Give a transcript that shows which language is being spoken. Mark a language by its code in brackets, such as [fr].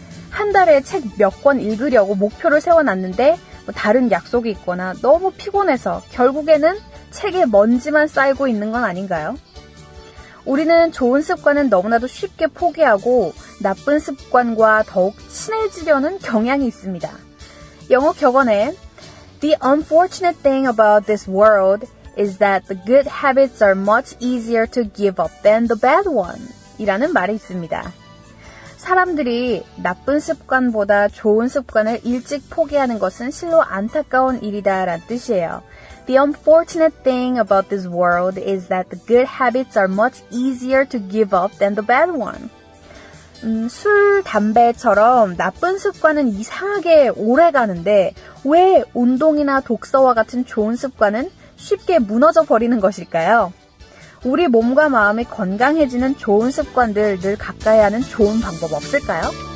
[ko] 한 달에 책 몇 권 읽으려고 목표를 세워놨는데 다른 약속이 있거나 너무 피곤해서 결국에는 책에 먼지만 쌓이고 있는 건 아닌가요? 우리는 좋은 습관은 너무나도 쉽게 포기하고 나쁜 습관과 더욱 친해지려는 경향이 있습니다. 영어 격언에 [en] The unfortunate thing about this world is that the good habits are much easier to give up than the bad one [ko] 이라는 말이 있습니다. 사람들이 나쁜 습관보다 좋은 습관을 일찍 포기하는 것은 실로 안타까운 일이다 라는 뜻이에요. [en] The unfortunate thing about this world is that the good habits are much easier to give up than the bad one. [ko] 술, 담배처럼 나쁜 습관은 이상하게 오래 가는데 왜 운동이나 독서와 같은 좋은 습관은 쉽게 무너져 버리는 것일까요? 우리 몸과 마음이 건강해지는 좋은 습관들 늘 가까이 하는 좋은 방법 없을까요?